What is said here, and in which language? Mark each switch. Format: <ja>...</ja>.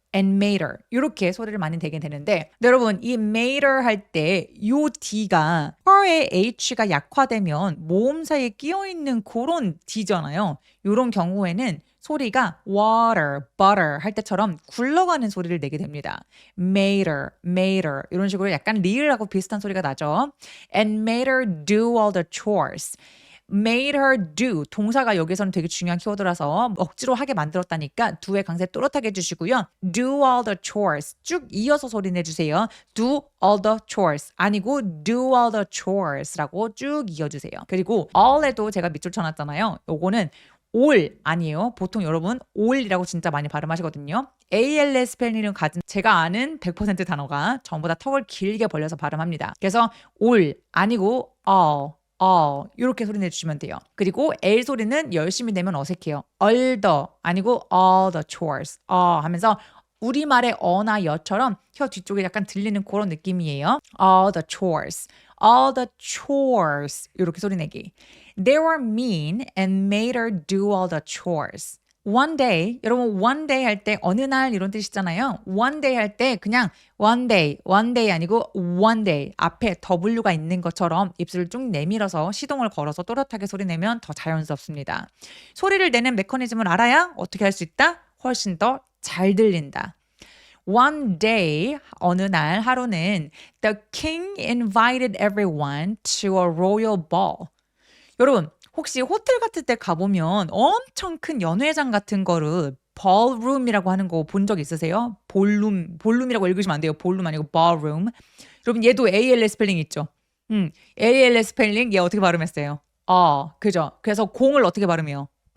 <en>and made her</en> <ko>이렇게 소리를 많이 내게 되는데 여러분 이 made her 할 때 요 D가 her의 H가 약화되면 모음사에 끼어있는 그런 D잖아요. 이런 경우에는 소리가</ko> <en>water, butter</en> <ko>할 때처럼 굴러가는 소리를 내게 됩니다.</ko> <en>made her</en> <ko>이런 식으로 약간 리을하고 비슷한 소리가 나죠.</ko> <en>and made her do all the chores. made her do</en> <ko>동사가 여기서는 되게 중요한 키워드라서 억지로 하게 만들었다니까 do의 강세 또렷하게 해주시고요.</ko> <en>do all the chores</en> <ko>쭉 이어서 소리 내주세요.</ko> <en>do all the chores</en> <ko>아니고 do all the chores 라고 쭉 이어주세요. 그리고 all에도 제가 밑줄 쳐놨잖아요. 요거는 올 아니에요. 보통 여러분 올이라고 진짜 많이 발음하시거든요. ALS 스펠링을 가진 제가 아는 100% 단어가 전부 다 턱을 길게 벌려서 발음합니다. 그래서 올 아니고 이렇게 소리 내주시면 돼요. 그리고 L 소리는 열심히 내면 어색해요. all the 아니고</ko> <en>all the chores</en> <ko>하면서 우리말의 어나 여처럼 혀 뒤쪽에 약간 들리는 그런 느낌이에요.</ko> <en>all the chores, all the chores</en> <ko>이렇게 소리 내기.</ko> <en>They were mean and made her do all the chores. One day,</en> <ko>여러분 one day 할 때 어느 날 이런 뜻이잖아요.</ko> <en>one day</en> <ko>할 때 그냥 one day 아니고 one day 앞에 W가 있는 것처럼 입술을 쭉 내밀어서 시동을 걸어서 또렷하게 소리 내면 더 자연스럽습니다. 소리를 내는 메커니즘을 알아야 어떻게 할 수 있다? 훨씬 더 잘 들린다.</ko> <en>One day,</en> <ko>어느 날 하루는</ko> <en>the king invited everyone to a royal ball.</en> <ko>여러분 혹시 호텔 같은 데 가보면 엄청 큰 연회장 같은 거를 ballroom이라고 하는 거 본 적 있으세요? 볼룸이라고 읽으시면 안 돼요. 볼룸 아니고</ko> <en>ballroom.</en> <ko>여러분 얘도 ALS 스펠링 있죠? ALS 스펠링 얘 어떻게 발음했어요? 그죠? 그래서 공을 어떻게 발음해요?</ko>